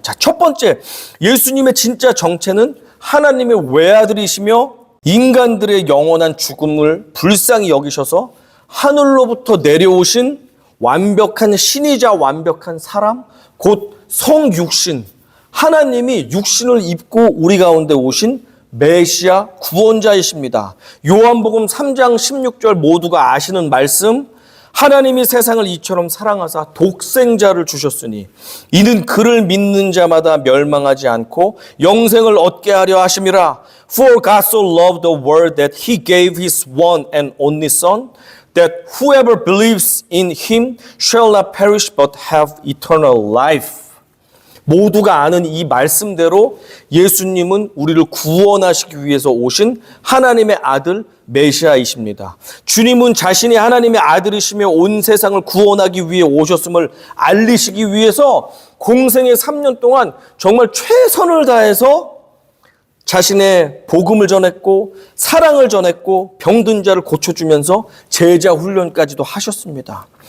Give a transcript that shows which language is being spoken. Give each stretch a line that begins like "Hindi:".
Korean: 자, 첫 번째 예수님의 진짜 정체는 하나님의 외아들이시며 인간들의 영원한 죽음을 불쌍히 여기셔서 하늘로부터 내려오신 완벽한 신이자 완벽한 사람 곧 성육신 하나님이 육신을 입고 우리 가운데 오신 메시아 구원자이십니다. 요한복음 3장 16절 모두가 아시는 말씀 하나님이 세상을 이처럼 사랑하사 독생자를 주셨으니 이는 그를 믿는 자마다 멸망하지 않고 영생을 얻게 하려 하심이라.
English: For God so loved the world that he gave his one and only son that whoever believes in him shall not perish but have eternal life.
Korean: 모두가 아는 이 말씀대로 예수님은 우리를 구원하시기 위해서 오신 하나님의 아들 메시아이십니다. 주님은 자신이 하나님의 아들이시며 온 세상을 구원하기 위해 오셨음을 알리시기 위해서 공생의 3년 동안 정말 최선을 다해서 자신의 복음을 전했고 사랑을 전했고 병든 자를 고쳐주면서 제자 훈련까지도 하셨습니다.